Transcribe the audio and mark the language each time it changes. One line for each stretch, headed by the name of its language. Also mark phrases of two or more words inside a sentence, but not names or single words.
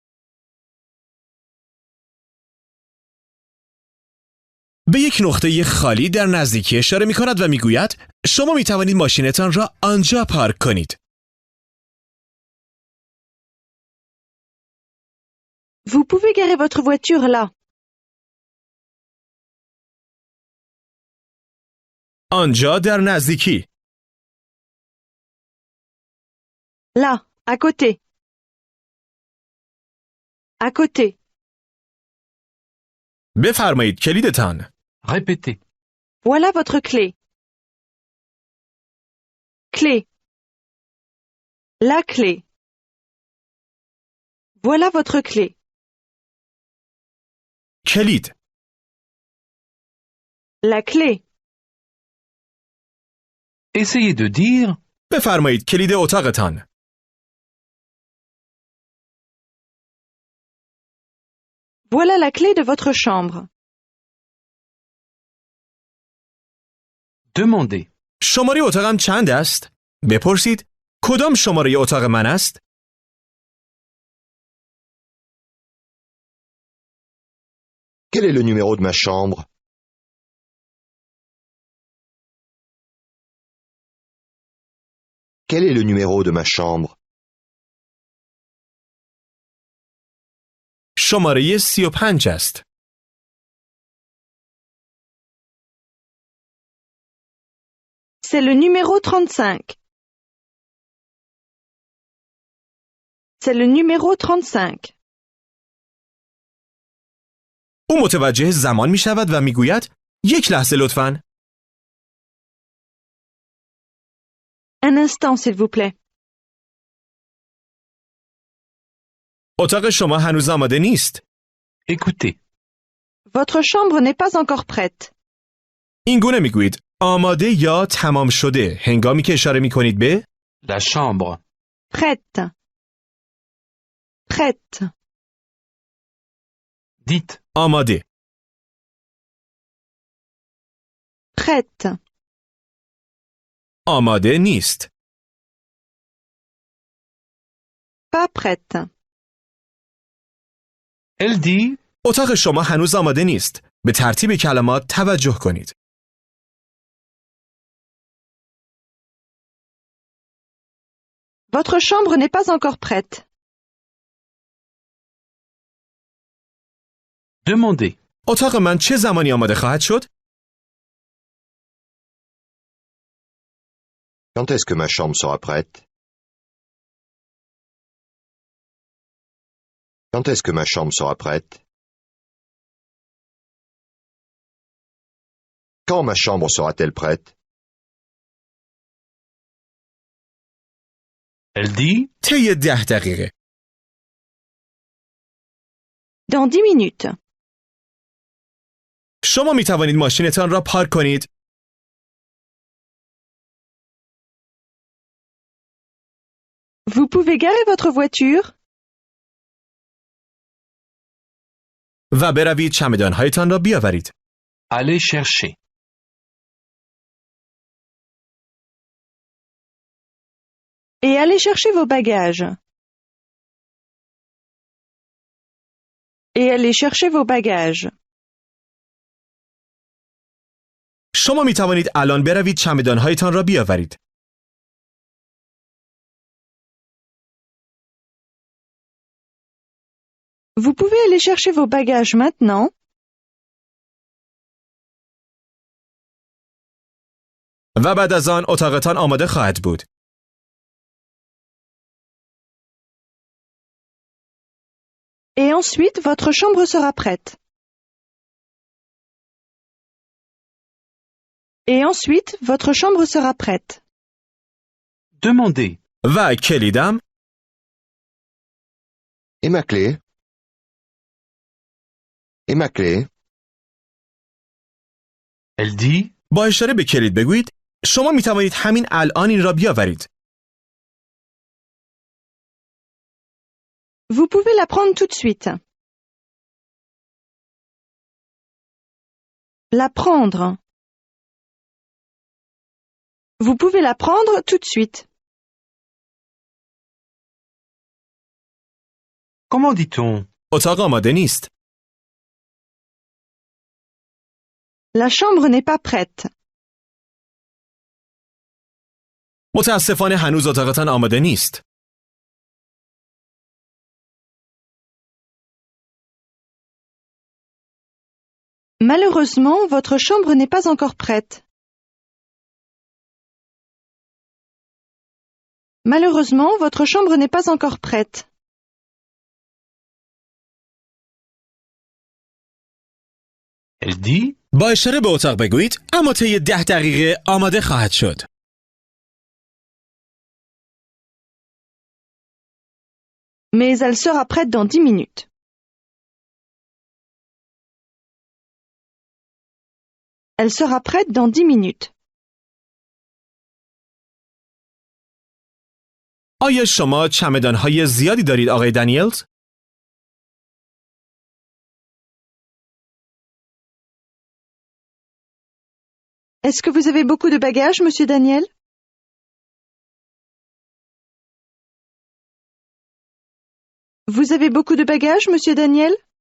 Persian: به یک نقطه خالی در نزدیکی اشاره می کند و می گوید شما می توانید ماشینتان را آنجا پارک کنید.
French: Vous pouvez garer votre voiture là.
Persian: آنجا در نزدیکی.
French: Là, à côté. À côté.
Persian: بفرمایید کلیدتان.
French: Répétez. Voilà votre clé. Clé. La clé. Voilà votre clé. کلید. La clé. Essayez de dire.
Persian: بفرمایید کلید اتاقتان.
French: Voilà la clé de votre chambre. Demandez.
Persian: شماره اتاقم چند است؟ بپرسید کدام شماره اتاق من است؟
French: Quel est le numéro de ma chambre? Quel est le numéro de ma chambre?
Persian: شماره 35 است.
French: C'est le numéro 35. C'est le numéro 35.
Persian: او متوجه زمان می شود و می گوید یک لحظه لطفاً.
French: Un instant, s'il vous plaît.
Persian: اتاق شما هنوز آماده نیست.
French: Écoutez. Votre chambre n'est pas encore prête.
Persian: این گونه می گویید آماده یا تمام شده هنگامی که اشاره می کنید به
French: La chambre. Prête. Prête. Dites.
Persian: آماده.
French: Prête.
Persian: آماده نیست.
French: Pas prête. Elle dit.
Persian: اتاق شما هنوز آماده نیست. به ترتیب کلمات توجه کنید.
French: Votre chambre n'est pas encore prête. Demandez.
Persian: اتاق من چه زمانی آماده خواهد شد؟
French: Quand est-ce que ma chambre sera prête? Quand est-ce que ma chambre sera prête? Quand ma chambre sera-t-elle prête? Elle dit
Persian: طی 10 دقیقه.
French: Dans 10 minutes.
Persian: شما می توانید ماشینتان را پارک کنید.
French: Vous pouvez garer votre voiture
Persian: و بروید چمدانهایتان را بیاورید.
French: allez chercher. et allez chercher vos bagages. Et allez chercher vos bagages.
Persian: شما می توانید الان بروید چمدانهایتان را بیاورید.
French: Vous pouvez aller chercher vos bagages maintenant. و بعد از آن اتاقتان آماده خواهد بود. Et ensuite, votre chambre sera prête. Et ensuite, votre chambre sera prête. Demandez.
Persian: و کلیدم
French: Et ma clé? Et ma clé? Elle dit
Persian: با اشاره به کلید بگویید شما می توانید همین الان این را بیاورید.
French: Vous pouvez la prendre tout de suite. La prendre. Vous pouvez la prendre tout de suite. Comment dit-on?
Persian: اتاق آماده نیست.
French: La chambre n'est pas prête.
Persian: متاسفانه هنوز اتاقتان آماده نیست.
French: Malheureusement, votre chambre n'est pas encore prête. Malheureusement, votre chambre n'est pas encore prête. Elle dit
Persian: با اشاره به اتاق بگویید اما طی 10 دقیقه آماده خواهد شد.
French: Mais elle sera prête dans 10 minutes. Elle sera prête dans 10 minutes.
Persian: آیا شما چمدانهای زیادی دارید آقای دانیلز؟
French: Est-ce que vous avez beaucoup de bagages, monsieur Daniel? Vous avez beaucoup de bagages, monsieur Daniel?